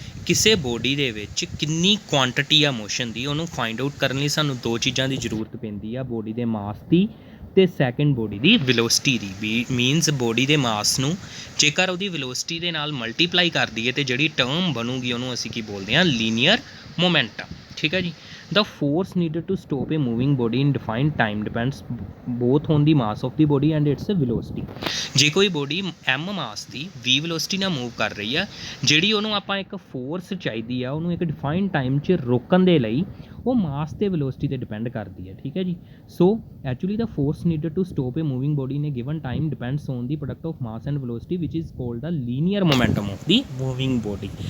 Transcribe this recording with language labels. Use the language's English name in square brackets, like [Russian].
[Punjabi] ਕਿਸੇ ਬੋਡੀ ਦੇ ਵਿੱਚ ਕਿੰਨੀ ਕੁਆਂਟਿਟੀ ਆ ਮੋਸ਼ਨ ਦੀ, ਉਹਨੂੰ ਫਾਈਂਡ ਆਊਟ ਕਰਨ ਲਈ ਸਾਨੂੰ ਦੋ ਚੀਜ਼ਾਂ ਦੀ ਜ਼ਰੂਰਤ ਪੈਂਦੀ ਆ, ਬੋਡੀ ਦੇ ਮਾਸ ਦੀ ਤੇ ਸੈਕਿੰਡ ਬੋਡੀ ਦੀ ਵੈਲੋਸਿਟੀ ਦੀ। [English] ਵੀ ਮੀਨਸ [Punjabi] ਬੋਡੀ ਦੇ ਮਾਸ ਨੂੰ ਜੇਕਰ ਉਹਦੀ ਵੈਲੋਸਿਟੀ ਦੇ ਨਾਲ ਮਲਟੀਪਲਾਈ ਕਰ ਦਈਏ ਤੇ ਜਿਹੜੀ ਟਰਮ ਬਣੂਗੀ ਉਹਨੂੰ ਅਸੀਂ ਕੀ ਬੋਲਦੇ ਹਾਂ? Linear momentum. ਠੀਕ ਹੈ ਜੀ। [English] The force needed to stop a moving body in defined time depends both on the mass of the body and its velocity। [Punjabi] ਜੇ ਕੋਈ ਬੋਡੀ m ਮਾਸ ਦੀ v ਵੈਲੋਸਿਟੀ ਨਾਲ ਮੂਵ ਕਰ ਰਹੀ ਆ, ਜਿਹੜੀ ਉਹਨੂੰ ਆਪਾਂ ਇੱਕ ਫੋਰਸ ਚਾਹੀਦੀ ਆ ਉਹਨੂੰ ਇੱਕ ਡਿਫਾਈਨਡ ਟਾਈਮ 'ਚ ਰੋਕਣ ਦੇ ਲਈ, ਉਹ ਮਾਸ ਤੇ ਵੈਲੋਸਿਟੀ ਤੇ ਡਿਪੈਂਡ ਕਰਦੀ ਹੈ। ਠੀਕ ਹੈ ਜੀ। [English] So actually the force needed to stop a moving body in a given time depends on the product of mass and velocity which is called the linear momentum of the moving body.